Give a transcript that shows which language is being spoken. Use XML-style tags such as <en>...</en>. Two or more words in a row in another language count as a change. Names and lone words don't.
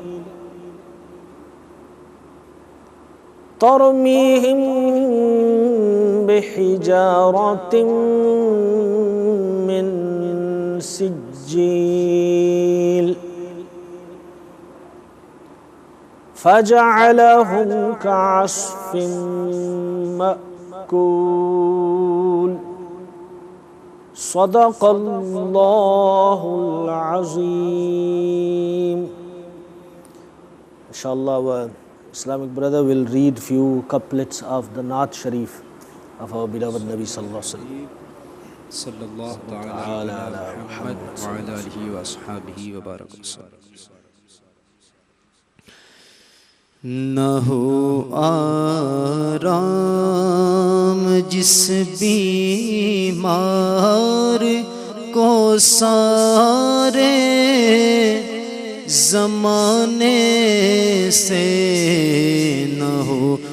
<ar>ترميهم بحجارة من سجيل فجعلهم كعصف مأكول صدق الله العظيم.</ar> <en>Inshallah, our Islamic brother will read few couplets of the Naat Sharif of our beloved Nabi</en> <ar>صلى الله عليه صلى الله تعالى على محمد وعلى آله وأصحابه وبارك وسلم.</ar> <ur>نہ ہو آرام جس بیمار کو سارے زمانے سے نہ ہو</ur>